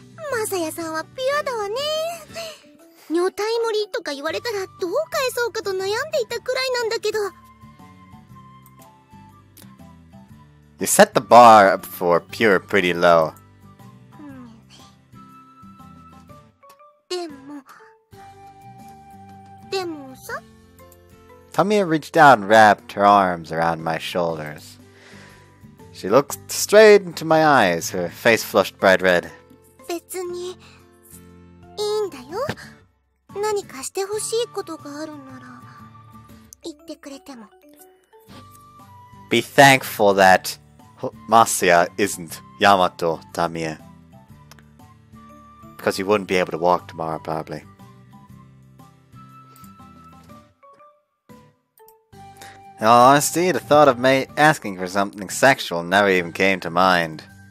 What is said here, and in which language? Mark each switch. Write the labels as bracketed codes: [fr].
[ja] マサヤさんはピュアだわね。女体盛りとか言われたらどう返そうかと悩んでいたくらいなんだけど。 [en] You set the bar for pure pretty low. [ja] でもさ。 [en] Tamie reached out and wrapped her arms around my shoulders. She looked straight into my eyes, her face flushed bright red. [ja] 別にいいんだよ。何かしてほしいことがあるなら言ってくれても。 [en] Be thankful that Masaya isn't Yamato, Tamie. Because you wouldn't be able to walk tomorrow, probably. In all honesty, the thought of me asking for something sexual never even came to mind.